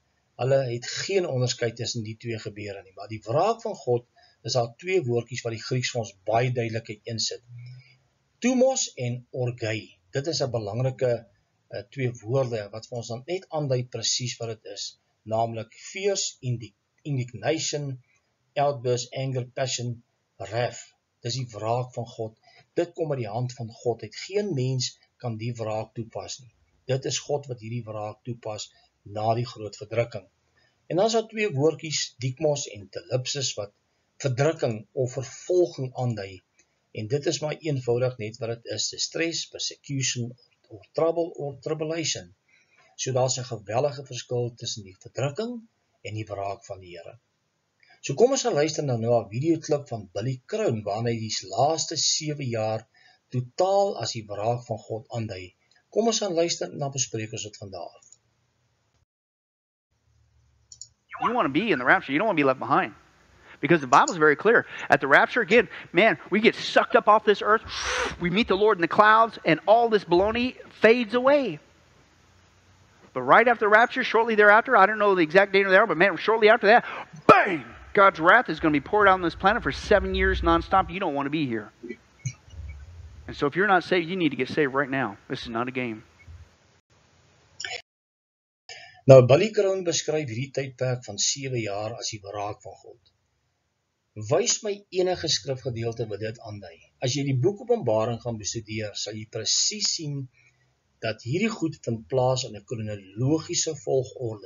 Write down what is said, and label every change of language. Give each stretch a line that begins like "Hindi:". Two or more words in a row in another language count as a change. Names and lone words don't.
Afrikaans: Hulle het geen onderskeid tussen die twee gebeure nie, maar die wraak van God is daar 2 woordjies wat die Grieks vir ons baie duidelik insit. Thumos en orgai. Dit is 'n belangrike 2 woorde wat vir ons dan net aandui presies wat dit is, naamlik
English: fierce indignation, outburst, anger, passion, wrath.
Afrikaans: Dis die wraak van God. Dit kom uit die hand van God. Geen mens kan die wraak toepas nie. Dit is God wat hierdie wraak toepas na die groot verdrukking. En dan is daar 2 woordjies, dikmos en telipsis, wat verdrukking of vervolging aandui. En dit is maar eenvoudig net wat dit is,
English: distress, persecution, or trouble, or tribulation.
Afrikaans: So daar's 'n gewellige verskil tussen die verdrukking en die wraak van die Here. So kom ons gaan luister nou na 'n videoklip van Billy Crown, waarin hy die laaste 7 jaar totaal as die wraak van God aandui. Kom ons gaan luister en dan bespreek ons dit vandag.
English: You want to be in the rapture. You don't want to be left behind. Because the Bible's very clear. At the rapture, again, man, we get sucked up off this earth. We meet the Lord in the clouds, and all this baloney fades away. But right after the rapture, shortly thereafter, I don't know the exact date of the hour, but man, shortly after that, bang! God's wrath is going to be poured out on this planet for 7 years nonstop. You don't want to be here. And so if you're not saved, you need to get saved right now. This is not a game.
Afrikaans: Nou, Billy Crone beskryf hierdie tydperk van 7 jaar as die wraak van God. Wys my enige skrifgedeelte wat dit aandui. As jy die boek Openbaring gaan bestudeer, sal jy presies sien dat hierdie goed vind plaas in 'n kronologiese volgorde.